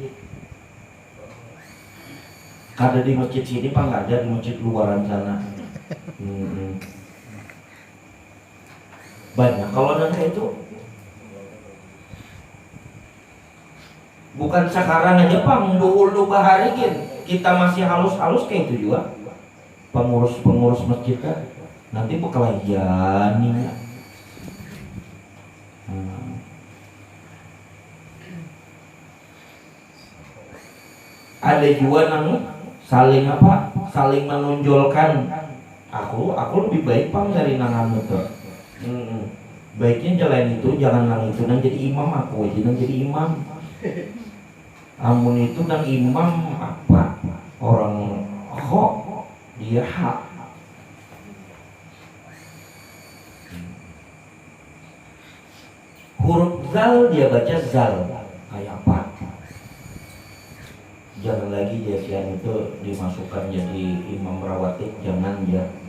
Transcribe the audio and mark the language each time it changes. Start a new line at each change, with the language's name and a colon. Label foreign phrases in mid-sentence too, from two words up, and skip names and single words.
Indonesian: Kada di masjid sini pak, nggak ada di masjid luaran sana. Banyak kalau dan kayak itu. Bukan sekarang aja pang, dulu bahari kita masih halus-halus kayak itu juga. Pengurus masjid kan nanti berkelahian nih. Ada juga nang saling menonjolkan. Aku lebih baik pang dari nangan itu. Baiknya jalan itu, jangan nang itu nang jadi imam, aku aja nang jadi imam. Amun itu nang imam apa? Orang kok dia hak. Huruf zal dia baca zal. Kayak apa? Jangan lagi jasian itu dimasukkan jadi imam rawatib, jangan ya.